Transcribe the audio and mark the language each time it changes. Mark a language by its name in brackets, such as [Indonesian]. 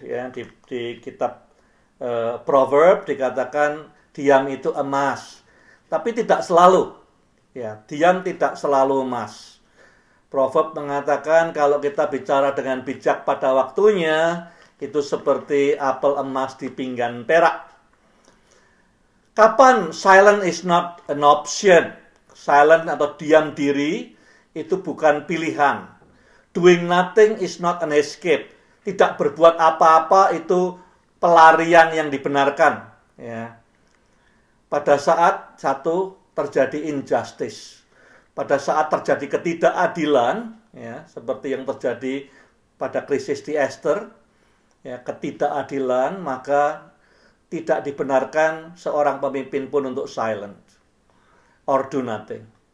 [Indonesian] Ya, di kitab Proverb dikatakan diam itu emas, tapi tidak selalu. Ya, diam tidak selalu emas. Proverb mengatakan kalau kita bicara dengan bijak pada waktunya, itu seperti apel emas di pinggan perak. Kapan [English] silent is not an option? [Indonesian] Silent atau diam diri itu bukan pilihan. [English] Doing nothing is not an escape. [Indonesian] Tidak berbuat apa-apa itu pelarian yang dibenarkan. Ya. Pada saat satu terjadi injustice, pada saat terjadi ketidakadilan, ya, seperti yang terjadi pada krisis di Esther, ya, ketidakadilan, maka tidak dibenarkan seorang pemimpin pun untuk [English] silent or do nothing.